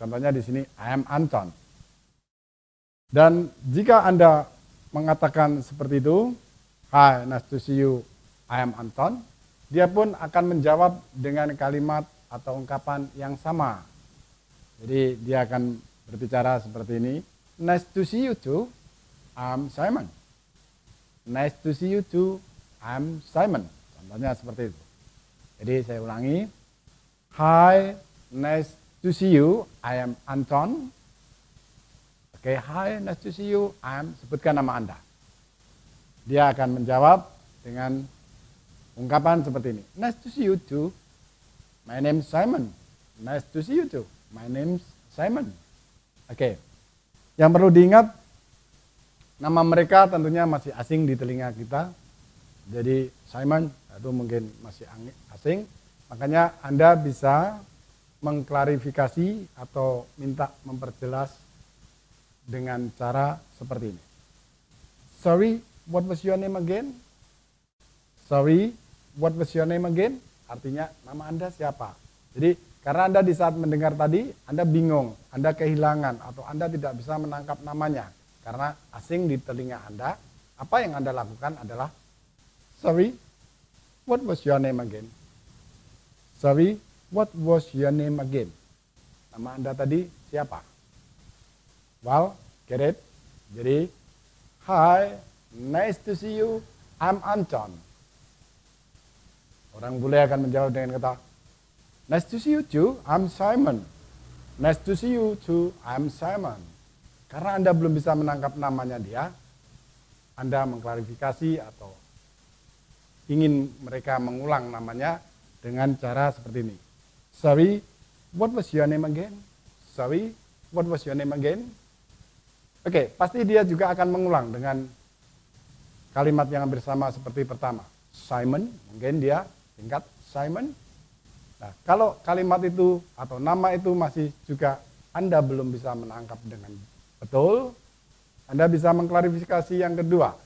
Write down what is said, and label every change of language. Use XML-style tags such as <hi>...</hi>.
<id>Contohnya di sini</id> <en>I am Anton.</en> <id>Dan jika Anda mengatakan seperti itu,</id> <en>hi, nice to see you, I am Anton,</en> <id>dia pun akan menjawab dengan kalimat atau ungkapan yang sama. Jadi dia akan berbicara seperti ini.</id> <en>Nice to see you too, I'm Simon. Nice to see you too, I'm Simon.</en> <id>Contohnya seperti itu. Jadi saya ulangi.</id> <en>Hi, nice to see you, I am Anton. Oke, hi, nice to see you,</en> <id>sebutkan nama Anda. Dia akan menjawab dengan ungkapan seperti ini.</id> <en>Nice to see you too, my name is Simon. Nice to see you too, my name is Simon.</en> <id>Oke. Yang perlu diingat, nama mereka tentunya masih asing di telinga kita. Jadi Simon itu mungkin masih asing. Makanya Anda bisa mengklarifikasi atau minta memperjelas dengan cara seperti ini.</id> <en>Sorry, what was your name again? Sorry, what was your name again?</en> <id>Artinya nama Anda siapa? Jadi karena Anda di saat mendengar tadi, Anda bingung, Anda kehilangan, atau Anda tidak bisa menangkap namanya. Karena asing di telinga Anda, apa yang Anda lakukan adalah,</id> <en>sorry, what was your name again? Sorry, what was your name again?</en> <id>Nama Anda tadi siapa?</id> <en>Well, get it? Jadi, hi, nice to see you, I'm Anton.</en> <id>Orang bule akan menjawab dengan kata,</id> <en>nice to see you too, I'm Simon. Nice to see you too, I'm Simon.</en> <id>Karena Anda belum bisa menangkap namanya dia, Anda mengklarifikasi atau ingin mereka mengulang namanya dengan cara seperti ini.</id> <en>Sorry, what was your name again? Sorry, what was your name again?</en> <id>Oke, pasti dia juga akan mengulang dengan kalimat yang hampir sama seperti pertama. Simon, mungkin dia singkat Simon. Nah, kalau kalimat itu atau nama itu masih juga Anda belum bisa menangkap dengan betul, Anda bisa mengklarifikasi yang kedua.</id>